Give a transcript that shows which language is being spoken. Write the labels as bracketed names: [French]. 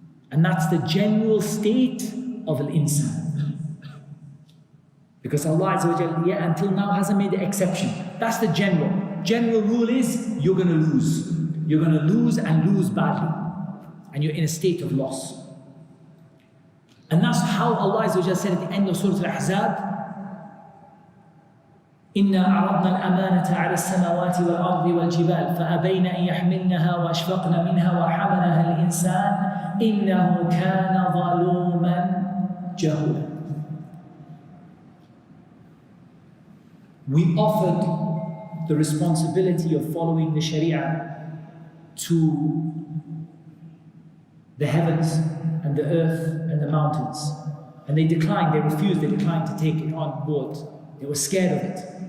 [English] And that's the general state of an insan. Because Allah Azza wa Jalla, until now hasn't made the exception. That's the general. General rule is you're going to lose. You're going to lose and lose badly. And you're in a state of loss. And that's how Allah Azza wa Jalla said at the end of Surah Al-Ahzab, [Arabic] إِنَّا عَرَضْنَا الْأَمَانَةَ عَلَى السَّمَاوَاتِ وَالْأَرْضِ وَالْجِبَالِ فَأَبَيْنَ أَن يَحْمِلْنَهَا وَأَشْفَقْنَ مِنْهَا وَحَمَلَهَا الْإِنسَانُ إِنَّهُ كَانَ ظَلُومًا جَهُولًا. [English] We offered the responsibility of following the Sharia to the heavens and the earth and the mountains. And they declined, they refused, they declined to take it on board. They were scared of it.